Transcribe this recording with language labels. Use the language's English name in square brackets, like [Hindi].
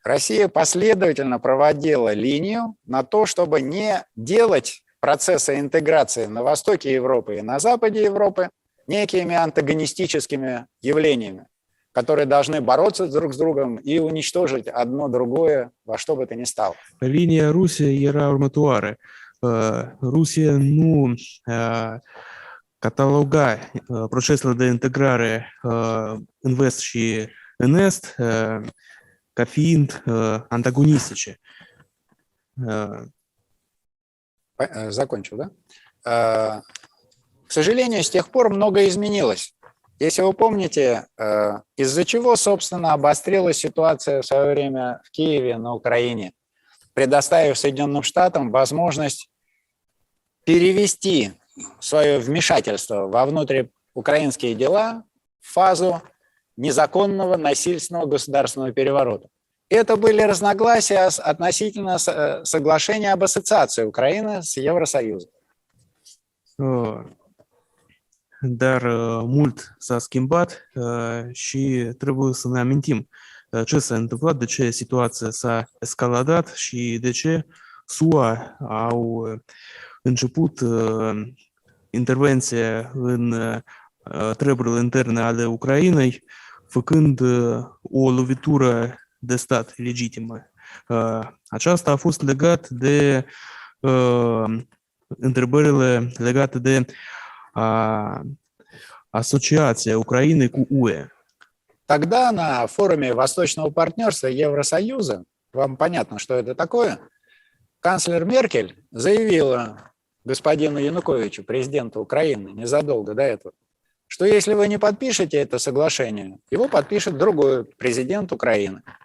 [Russian] Россия последовательно проводила линию на то, чтобы не делать процесса интеграции на востоке Европы и на западе Европы некими антагонистическими явлениями, которые должны бороться друг с другом и уничтожить одно другое во что бы то ни стало. [Romanian] Linia Rusiei era următoare. Rusia nu cataloga procesele de integrare în vest și în est ca fiind antagonistice. [Russian] Закончил, да? К сожалению, с тех пор многое изменилось. Если вы помните, из-за чего, собственно, обострилась ситуация в свое время в Киеве, на Украине, предоставив Соединенным Штатам возможность перевести свое вмешательство во внутриукраинские дела в фазу незаконного, насильственного государственного переворота. Это были разногласия относительно соглашения об ассоциации Украины с Евросоюзом. [Romanian] Dar mult s-a schimbat și trebuie să ne amintim ce s-a întâmplat, de ce situația s-a escaladat și de ce SUA au început intervenția în treburile interne ale Ucrainei, făcând o lovitură de stat legitimă. Aceasta a fost legat de întrebările legate de [Russian] асоциация Украины к УЭ. Тогда на форуме Восточного партнерства Евросоюза, вам понятно, что это такое, канцлер Меркель заявила господину Януковичу, президенту Украины, незадолго до этого, что если вы не подпишете это соглашение, его подпишет другой президент Украины.